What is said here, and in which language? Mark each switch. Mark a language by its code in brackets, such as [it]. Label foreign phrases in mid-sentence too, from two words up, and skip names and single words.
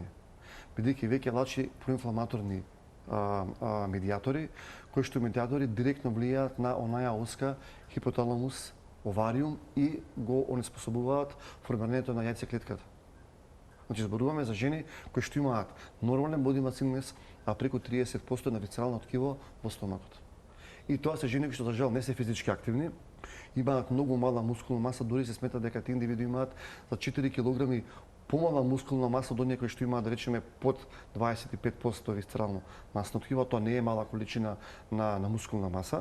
[mk] Бидејќи веќе лачи проинфламаторни медијатори, кои што медијатори директно влијаат на онаја оска хипоталамус, овариум и го онеспособуваат формирањето на јајцеклетката. Значи зборуваме за жени кои што имаат нормален [en] body mass index, [mk] а преку 30% на висцерално ткиво во стомакот. И тоа се жени кои што за жал не се физички активни, имаат многу мала мускулна маса, дури се смета дека тие индивиди имаат за 4 килограми помала мускулна маса од оние кои што имаат, да речеме, под 25% висцерално масно ткиво, тоа не е мала количина на мускулна маса.